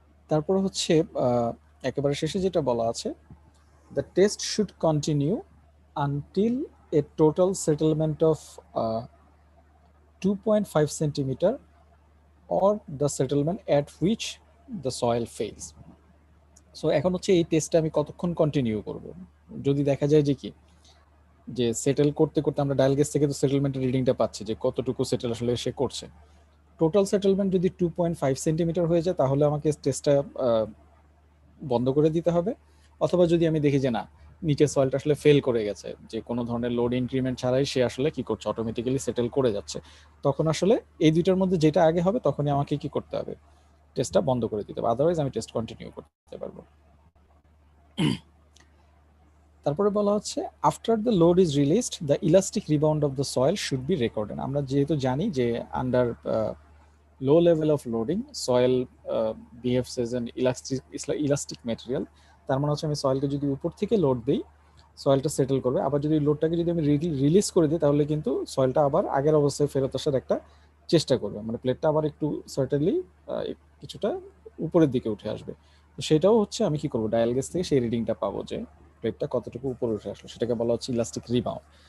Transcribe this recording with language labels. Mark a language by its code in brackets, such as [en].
[bn] তারপর হচ্ছে একেবারে শেষে যেটা বলা আছে, [en] the test should continue until a total settlement of 2.5 centimeter or the settlement at which the soil fails। [bn] So এখন হচ্ছে এই টেস্টটা আমি কতক্ষণ কন্টিনিউ করব। যদি দেখা যায় যে কি যে সেটেল করতে করতে আমরা ডায়াল গেজ থেকে তো সেটেলমেন্টের রিডিংটা পাচ্ছি যে কতটুকু সেটেল আসলে সে করছে। টোটাল সেটেলমেন্ট যদি 2.5 সেন্টিমিটার হয়ে যায় তাহলে আমাকে টেস্টটা বন্ধ করে দিতে হবে। অথবা যদি আমি দেখি যে না, নিচে সয়েলটা আসলে ফেল করে গেছে, যে কোনো ধরনের লোড ইনক্রিমেন্ট ছাড়াই সে আসলে কি করছে, অটোমেটিক্যালি সেটেল করে যাচ্ছে, তখন আসলে এই দুইটার মধ্যে যেটা আগে হবে তখনই আমাকে কি করতে হবে, টেস্টটা বন্ধ করে দিতে হবে, আদারওয়াইজ আমি টেস্ট কন্টিনিউ করতে পারবো। তারপরে বলা হচ্ছে [en] After the load is released the elastic rebound of the soil should be recorded. [bn] আমরা যেহেতু জানি যে [en] Under low level of loading soil behaves as an elastic material। [bn] তার মানে হচ্ছে আমি সয়েলকে যদি উপর থেকে লোড দিই সয়েলটা সেটেল করবে, আবার যদি লোডটাকে যদি আমি রিলিজ করে দিই তাহলে কিন্তু সয়েলটা আবার আগের অবস্থায় ফেরত আসার একটা চেষ্টা করবে, মানে প্লেটটা আবার একটু সার্টেনলি কিছুটা উপরের দিকে উঠে আসবে। তো সেটাও হচ্ছে আমি কি করবো, ডায়াল গেজ থেকে সেই রিডিংটা পাবো যে প্লেটটা কতটুকু উপরে উঠে আসলো, সেটাকে বলা হচ্ছে ইলাস্টিক রিবাউন্ড।